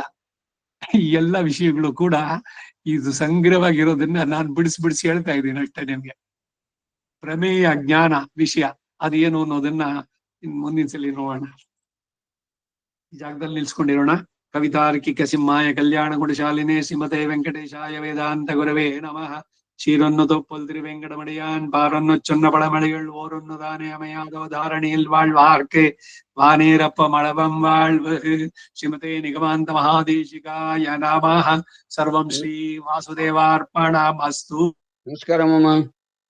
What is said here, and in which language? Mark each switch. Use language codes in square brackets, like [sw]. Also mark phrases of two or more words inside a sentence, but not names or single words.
[kn] ಈ ಎಲ್ಲ ವಿಷಯಗಳು ಕೂಡ ಇದು ಸಂಗ್ರಹವಾಗಿರೋದನ್ನ ನಾನು ಬಿಡಿಸಿ ಹೇಳ್ತಾ ಇದ್ದೀನಿ ಅಷ್ಟೇ ನಿಮ್ಗೆ. ಪ್ರಮೇಯ ಜ್ಞಾನ ವಿಷಯ ಅದೇನು ಅನ್ನೋದನ್ನ ಮುಂದಿನ ಸಲ ನೋಡೋಣ. ಈ ಜಾಗದಲ್ಲಿ ನಿಲ್ಸ್ಕೊಂಡಿರೋಣ. [sa] ಕವಿತಾರ್ಕಿಕ ಸಿಂಹಾಯ ಕಲ್ಯಾಣ ಗುಣಶಾಲಿನೇ ಶ್ರೀಮತೆ ವೆಂಕಟೇಶಾಯ ವೇದಾಂತ ಗುರವೇ ನಮಃ. [ta] சீரொன்னு தொப்புல் திருவேங்கடமடியான் பாரொன்னு சொன்ன பழமொழிகள் ஓரொன்னு தானே அமையாதோ தாரணியில் வாழ்வார்க்கு வானேரப்ப மளவம் வாழ்வு. [sa] ஸ்ரீமதே நிகமாந்த மகாதேசிகாய நமः. சர்வம் ஸ்ரீ வாசுதேவார்ப்பணமஸ்து. [kn] ನಮಸ್ಕಾರ ಮಾಮ.